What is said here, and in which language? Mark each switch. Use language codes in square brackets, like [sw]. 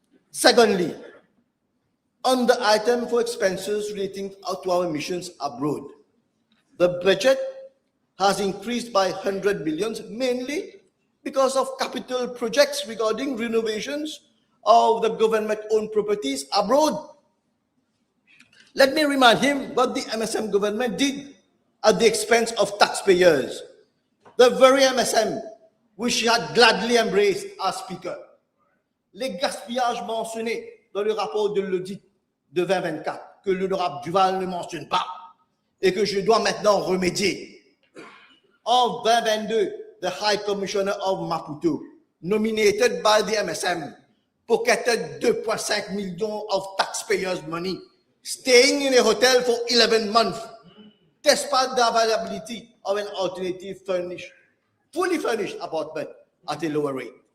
[en] Secondly, on the item for expenses relating to our missions abroad, the budget has increased by 100 millions, mainly because of capital projects regarding renovations of the government-owned properties abroad. Let me remind him what the MSM government did at the expense of taxpayers. The very MSM which he had gladly embraced as speaker. [fr] Les gaspillages mentionnés dans le rapport de l'audit de 2024, que l'honorable Duval ne mentionne pas, et que je dois maintenant remédier. En 2022, [en] the High Commissioner of Maputo, nominated by the MSM, pocketed 2.5 million of taxpayers' money, staying in a hotel for 11 months, despite the availability of an alternative fully furnished apartment at a lower rate.